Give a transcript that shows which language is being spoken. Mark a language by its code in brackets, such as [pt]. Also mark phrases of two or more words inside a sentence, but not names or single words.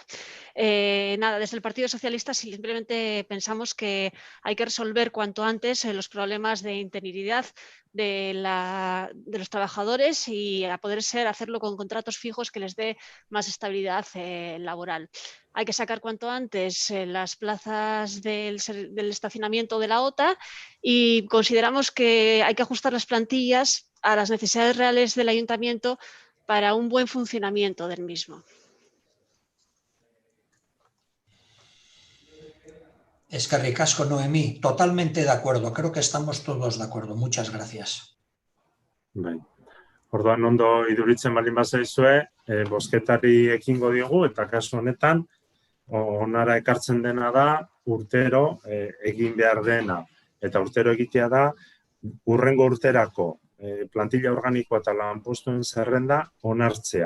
[es] Nada, desde el Partido Socialista simplemente pensamos que hay que resolver cuanto antes los problemas de interinidad de los trabajadores y a poder ser hacerlo con contratos fijos que les dé más estabilidad laboral. Hay que sacar cuanto antes las plazas del estacionamiento de la OTA y consideramos que hay que ajustar las plantillas a las necesidades reales del ayuntamiento para un buen funcionamiento del mismo. [eu] Eskerrik asko, Noemí. [es] Totalmente de acuerdo. Creo que estamos todos de acuerdo. Muchas gracias. [eu] Bai. Orduan ondo iduritzen baldin bazaizue, bozketari ekingo diogu, eta kasu honetan, onara ekartzen dena da, urtero egin behar dena. Eta urtero egitea da, hurrengo urterako plantilla organikoa eta lanpostuen zerrenda onartzea.